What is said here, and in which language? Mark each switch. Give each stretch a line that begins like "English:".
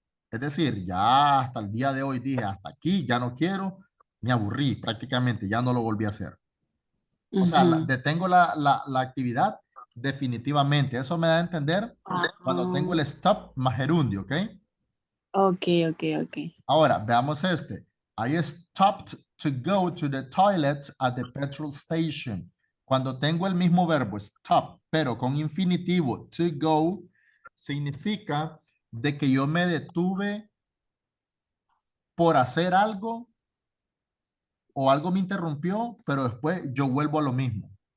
Spanish: Es decir, ya hasta el día de hoy dije, hasta aquí, ya no quiero, me aburrí prácticamente, ya no lo volví a hacer. O sea, ujú. detengo la actividad definitivamente. Eso me da a entender Ah, cuando tengo el stop más gerundio, ¿ok? ok, ok, ok. Ahora, veamos este.
English: I stopped to go to the toilet at the petrol station.
Spanish: Cuando tengo el mismo verbo stop, pero con infinitivo to go, significa de que yo me detuve por hacer algo o algo me interrumpió, pero después yo vuelvo a lo mismo.